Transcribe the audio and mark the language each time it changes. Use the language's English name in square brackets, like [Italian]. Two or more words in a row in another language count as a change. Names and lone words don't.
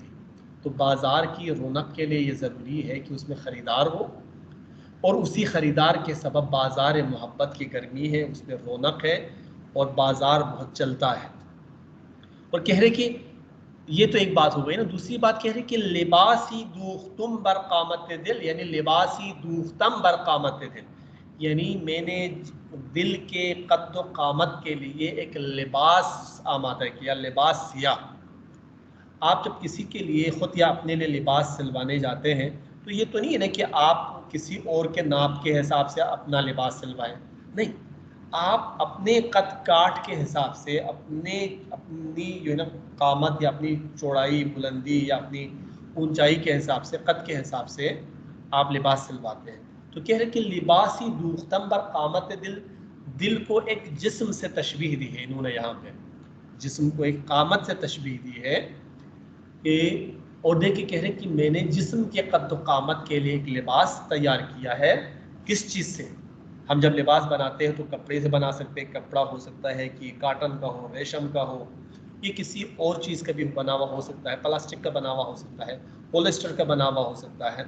[Urdu] تو بازار کی رونق کے لیے یہ ضروری ہے کہ اس میں خریدار ہو، اور اسی خریدار کے سبب بازار محبت کی گرمی ہے، اس میں رونق ہے اور بازار بہت چلتا ہے. اور کہہ رہے کہ یہ تو ایک بات ہو گئی نا. دوسری بات کہہ رہے کہ [Persian] لباسی دوختم بر قامت دل، [Urdu] یعنی [Persian] لباسی دوختم بر قامت دل، [Urdu] یعنی میں نے دل کے قد و قامت کے لیے ایک لباس آمادہ کیا، لباس سیا. آپ جب کسی کے لیے خود یا اپنے لیے لباس سلوانے جاتے ہیں تو یہ تو نہیں ہے نا کہ آپ کسی اور کے ناپ کے حساب سے اپنا لباس سلوائیں. نہیں، آپ اپنے قد کاٹ کے حساب سے، اپنی جو ہے نا قامت یا اپنی چوڑائی بلندی یا اپنی اونچائی کے حساب سے، قد کے حساب سے آپ لباس سلواتے ہیں. تو کہہ رہے کہ [Persian] لباسی دوختم بر قامت دل، [Urdu] دل کو ایک جسم سے تشبیہ دی ہے انہوں نے یہاں پہ، جسم کو ایک قامت سے تشبیہ دی ہے کہ، اور دیکھیں کہہ رہے کہ میں نے جسم کے قد و قامت کے لیے ایک لباس تیار کیا ہے. کس چیز سے؟ ہم جب لباس بناتے ہیں تو کپڑے سے بنا سکتے ہیں، کپڑا ہو سکتا ہے کہ کاٹن کا ہو، ریشم کا ہو، یہ کسی اور چیز کا بھی بنا ہوا ہو سکتا ہے، پلاسٹک کا بنا ہوا ہو سکتا ہے، پولیسٹر کا بنا ہوا ہو سکتا ہے۔